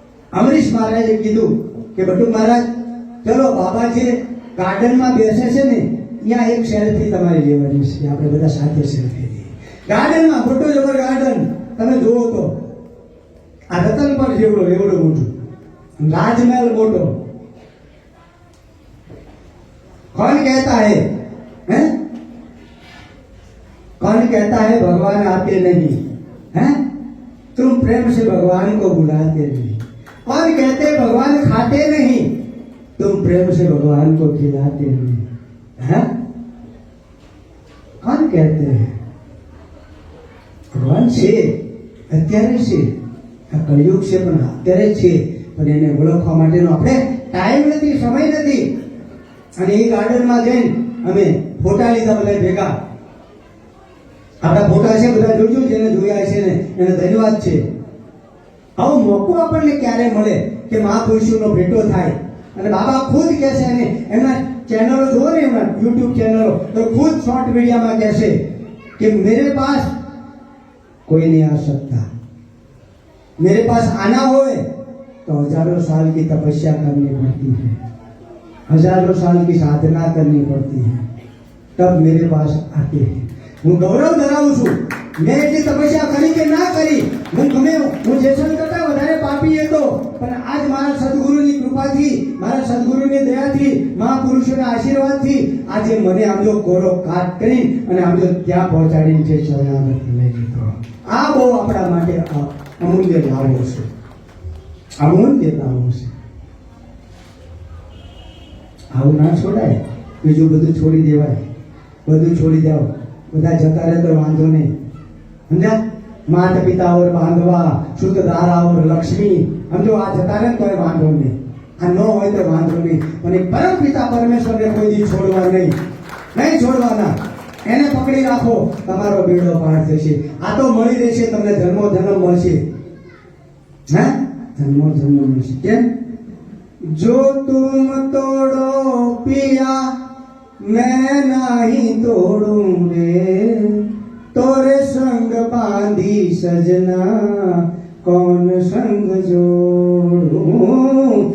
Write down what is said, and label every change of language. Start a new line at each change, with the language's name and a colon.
Gujarati: અમરીશ મહારાજે કીધું કે બટુક મહારાજ ચલો બાબા જે ગાર્ડનમાં બેસે છે ને ત્યાં એક સેલ્ફી તમારે લેવાની છે, આપણે બધા સાથે સેલ્ફી લઈએ. ગાર્ડનમાં મોટો જબર ગાર્ડન તમે જુઓ તો આ રતન પર જેવડો એવડો મોટું
Hindi: राजमहल मोटो. कौन कहता है कौन कहता है भगवान आते नहीं हैं, तुम प्रेम से भगवान को बुलाते नहीं. कौन कहते भगवान खाते नहीं, तुम प्रेम से भगवान को खिलाते नहीं. हैं कौन कहते हैं भगवान
Gujarati: છે અત્યારે છે, આ કળિયુગ છે પણ અત્યારે છે, પણ એને ઓળખવા માટેનો આપણે ટાઈમ નથી, સમય નથી. અને એ ગાર્ડનમાં જઈને અમે ફોટા લીધા બધા ભેગા. આપણા ફોટા છે બધા જોજો, જેને જોયા છે ને એને ધન્યવાદ છે. આવો મોકો આપણને ક્યારે મળે કે મહાપુરુષોનો ભેટો થાય. અને બાબા ખુદ કહે છે, અને એમના ચેનલો જુઓ ને, એમના યુટ્યુબ ચેનલો, તો ખુદ શોર્ટ મીડિયામાં કહેશે
Hindi: कि मेरे पास कोई नहीं आ सकता, मेरे पास आना हो तो हजारों साल की तपस्या करनी पड़ती है, हजारों साल की साधना करनी पड़ती है, तब मेरे पास आते हैं.
Gujarati: હું ગૌરવ ધરાવું છું. મેં એટલી તપસ્યા કરી કે ના કરી, હું ગમે હું જેસલ કરતા વધારે પાપી હતો, પણ આજ મારા સદગુરુની કૃપાથી, મારા સદગુરુની દયાથી, મહાપુરુષોના આશીર્વાદથી આજે મને આમ જો કોરો કાટ કરી અને આમ જો ત્યાં પહોંચાડીને છે શરણાગત લઈ લીધો. આ બહુ આપણા માટે અમૂલ્ય લાભો છે, અમૂલ્ય લાભો છે. આવું ના છોડાય, બીજું બધું છોડી દેવાય, બધું છોડી દેવ, બધા જતા રહે તો વાંધો નહીં, સમજ્યા? માતા પિતા ઓર બાંધવા, શુદ્ધ ધારા ઓર લક્ષ્મી, સમજો આ જતા રહે તો વાંધો નહીં, આ ન હોય તો વાંધો નહીં, પણ એક પરમ પિતા પરમેશ્વરને કોઈ દી છોડવા નહીં, નહીં છોડવાના, એને પકડી રાખો, તમારો બેડો પાર થશે. આ તો મળી રહેશે તમને, જન્મો જન્મ મળશે, હે જન્મો જન્મ મળશે. કેમ?
Hindi: જો તુમ તોડો પિયા मैं नहीं तोड़ूं रे, तोरे संग बांधी सजना कौन संग जोड़ूं.